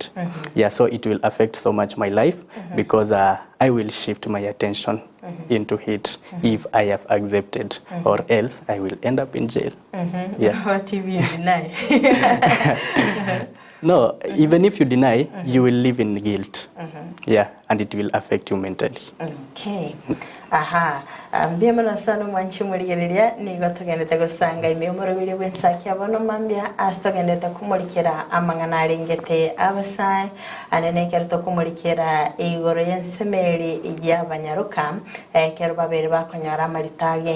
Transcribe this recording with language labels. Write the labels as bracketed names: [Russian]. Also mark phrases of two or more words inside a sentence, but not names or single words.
[English] Yeah, so it will affect so much my life, because I will shift my attention into it if I have accepted, or else I will end up in jail. Yeah. What if you deny? No, even if you deny, you will live in guilt. Yeah, and it will affect you mentally. Okay. Aha. [Gusii] Mbiyamana sana mwanchi muligereria nigo tugendete gusanga imiyomoro biri wensaki abono mambia astogendete kumulikira amangana aringete abasai anene kerto kumulikira igoro yensemeri y'abanyaruka kero babere bakonyara amaritage